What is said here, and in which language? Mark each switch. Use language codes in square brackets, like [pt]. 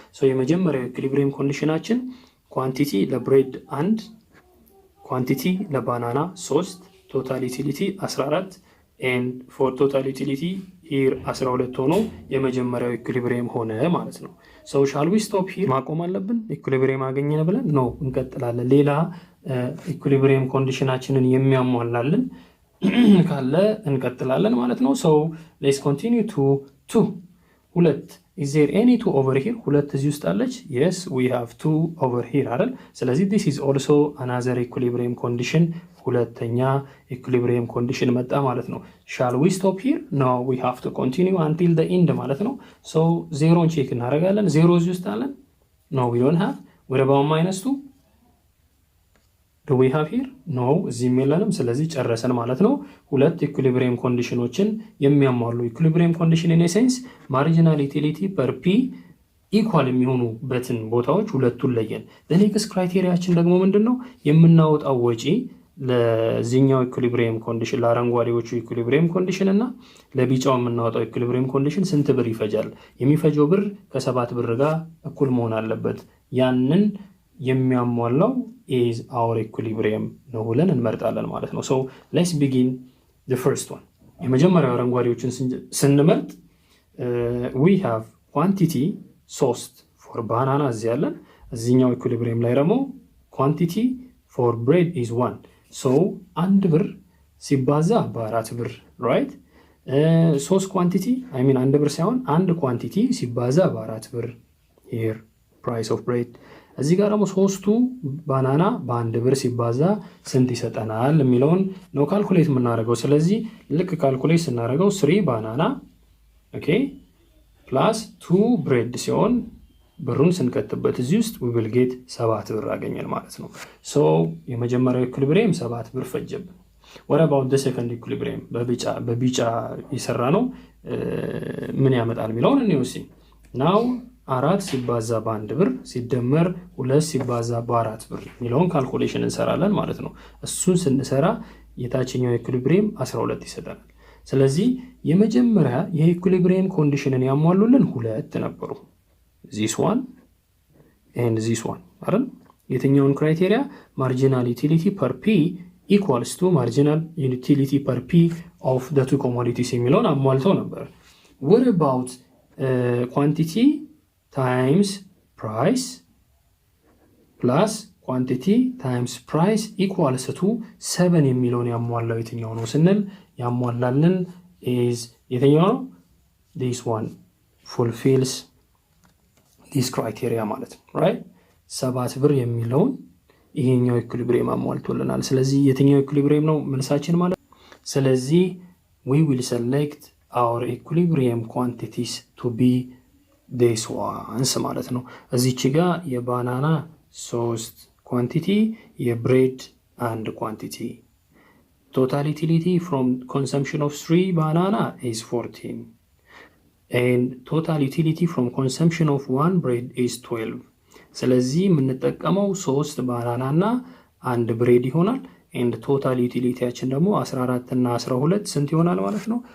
[am] so የመጀመሪያው equilibrium conditionአችን ኳንቲቲ ለብሬድ 1 ኳንቲቲ ለባናና 3 [en] total utility 14 and for total utility here 12 [am] ሆኖ የመጀመሪያው equilibrium ሆነ ማለት ነው። [en] so shall we stop here? [am] ማቆም አለብን equilibrium አገኘን ብለን? no እንቀጥላለን። ሌላ ኢኩሊብሪየም ኮንዲሽናችንን የሚያሟላልን ካለ እንቀጥላለን ማለት ነው። [en] so let's continue to 2. is there any 2 over here? [am] 2 እዚህ ውስጥ አለች? [en] yes we have 2 over here [am] አይደል? ስለዚህ [en] this is also another equilibrium condition. [am] ሁለተኛ equilibrium condition መጣ ማለት ነው። [en] shall we stop here? no we have to continue until the end [am] ማለት ነው። so 0ን ቼክ እናደርጋለን። 0 እዚህ ውስጥ አለን? [en] no we don't have. what about -2? do we have here? [am] no እዚህ የለንም። ስለዚህ ጨረሰን ማለት ነው። ሁለት ኢኩሊብሪየም ኮንዲሽኖችን የሚያሟሉ ኢኩሊብሪየም ኮንዲሽን [en] in a sense marginal utility per p [am] ኢኳል የሚሆኑበትን ቦታዎች ሁለቱን ለየን። the next ክራይቴሪያችን ደግሞ ምንድነው? የምናወጣው ወጪ ለዚህኛው ኢኩሊብሪየም ኮንዲሽን ለአረንጓዴዎቹ ኢኩሊብሪየም ኮንዲሽን እና ለቢጫው የምናወጣው ኢኩሊብሪየም ኮንዲሽን ስንት ብር ይፈጃል? የሚፈጀው ብር ከ7 ብር ጋር እኩል መሆን አለበት። ያንን የሚያሟላው [en] is our equilibrium [am] ነው ብለን እንመርጣለን ማለት ነው። [en] so let's begin the first one. [am] የመጀመሪያው አረንጓዴዎችን ስንመርጥ [en] we have quantity 3 for banana [am] እዚህ ያለን። እዚህኛው ኢኩሊብሪየም ላይ ደግሞ [en] quantity for bread is 1. [am] so 1 ብር ሲባዛ በ4 ብር right? 3 quantity I mean 1 ብር ሳይሆን 1 quantity ሲባዛ በ4 ብር [en] here price of bread። [am] እዚህ ጋር ደግሞ 3ቱ ባናና በ1 ብር ሲባዛ ስንት ይሰጠናል የሚለውን ነው ካልኩሌት የምናደርገው። ስለዚህ ልክ ካልኩሌት ስናደርገው 3 ባናና ኦኬ ፕላስ 2 ብሬድ ሲሆን ብሩን ስንከትበት እዚህ ውስጥ [en] we will get [am] 7 ብር አገኘን ማለት ነው። so የመጀመሪያው ኢኩሊብሪየም 7 ብር ፈጀብን። [en] what about the second equilibrium? [am] በቢጫ ይሰራ ነው ምን ያመጣል የሚለውን እንውሲ now 4 ሲባዛ በ1 ብር ሲደመር 2 ሲባዛ በ4 ብር የሚለውን ካልኩሌሽን እንሰራለን ማለት ነው። እሱን ስንሰራ የታችኛው ኢኩሊብሪየም 12 ይሰጠናል። ስለዚህ የመጀመሪያ የኢኩሊብሪየም ኮንዲሽንን ያሟሉልን ሁለት ነበሩ [en] this one and this one [am] አይደል? የትኛውን ክራይቴሪያ? [en] marginal utility per p equals to marginal utility per p of the two commodities [am] የሚለውን አሟልተው ነበር። [en] what about quantity times price plus quantity times price equals to 7 [am] የሚለውን ያሟላው የትኛው ነው ስንል ያሟላልን is የትኛው ነው? [en] this one fulfills this criteria [am] ማለት ነው [en] right? [am] 7 ብር የሚለውን ይሄኛው ኢኩሊብሪየም አሟልቶልናል። ስለዚህ የትኛው ኢኩሊብሪየም ነው መልሳችን ማለት? [en] ስለዚህ we will select our equilibrium quantities to be this ones [am] ማለት ነው። እዚች ጋር የባናና 3 ኳንቲቲ የብሬድ 1 ኳንቲቲ [en] total utility from consumption of 3 banana is 14 and total utility from consumption of 1 bread is 12. [am] ስለዚህ የምንጠቀመው 3 ባናና እና 1 ብሬድ ይሆናል [en] and total utilityያችን [am] ደግሞ 14 እና 12 ስንት ይሆናል ማለት ነው?